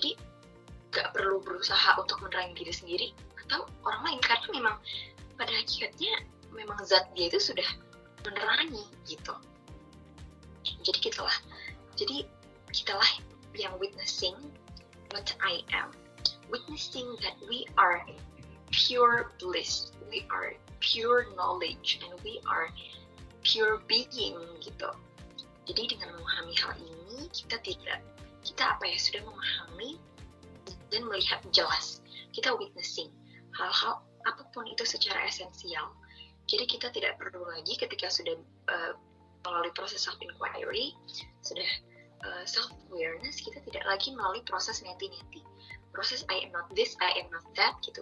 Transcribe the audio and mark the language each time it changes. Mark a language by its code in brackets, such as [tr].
[id] Jadi gak perlu berusaha untuk menerangi diri sendiri atau orang lain, karena memang pada hakikatnya memang zat dia itu sudah menerangi gitu. Jadi kitalah yang [en] witnessing what I am, witnessing that we are pure bliss, we are pure knowledge, and we are pure being [id] gitu. Jadi dengan memahami hal ini, kita sudah memahami dan melihat jelas. Kita witnessing hal-hal apapun itu secara esensial. Jadi kita tidak perlu lagi ketika sudah melalui proses self inquiry, sudah self awareness, kita tidak lagi melalui proses neti-neti, proses [en] I am not this, I am not that [id] gitu.